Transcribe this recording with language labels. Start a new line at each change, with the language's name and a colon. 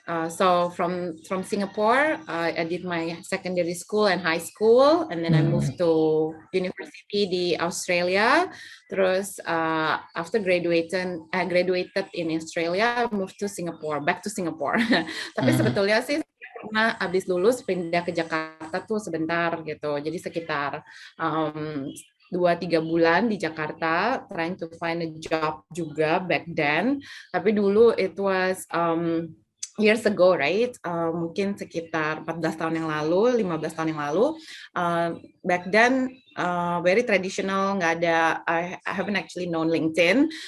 English: So from Singapore, I did my secondary school and high school, and then I moved to university
Indonesian: di
English: Australia.
Indonesian: Terus
English: after graduated in Australia, I moved to Singapore, back to Singapore.
Indonesian: Tapi sebetulnya sih karena habis lulus pindah ke Jakarta tuh sebentar gitu. Jadi sekitar 2-3 bulan di Jakarta,
English: trying to find a job
Indonesian: juga
English: back then.
Indonesian: Tapi dulu
English: it was years ago, right?
Indonesian: Mungkin sekitar 14 tahun yang lalu, 15 tahun yang lalu.
English: Back then, very traditional,
Indonesian: nggak ada,
English: I haven't actually known LinkedIn.